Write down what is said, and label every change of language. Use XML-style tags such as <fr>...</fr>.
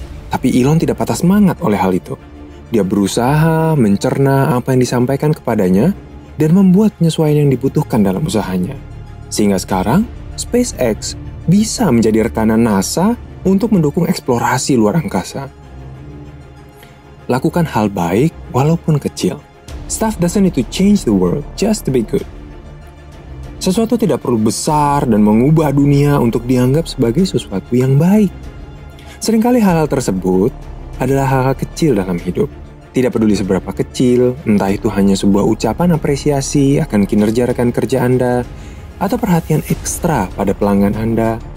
<id>Tapi Elon tidak patah semangat oleh hal itu. Dia berusaha mencerna apa yang disampaikan kepadanya dan membuat penyesuaian yang dibutuhkan dalam usahanya. Sehingga sekarang, SpaceX bisa menjadi rekanan NASA untuk mendukung eksplorasi luar angkasa. Lakukan hal baik walaupun kecil.</id> <en>Stuff doesn't need to change the world just to be good.</en> <id>Sesuatu tidak perlu besar dan mengubah dunia untuk dianggap sebagai sesuatu yang baik. Seringkali hal-hal tersebut adalah hal-hal kecil dalam hidup. Tidak peduli seberapa kecil, entah itu hanya sebuah ucapan apresiasi akan kinerja rekan kerja Anda, atau perhatian ekstra pada pelanggan Anda.</id>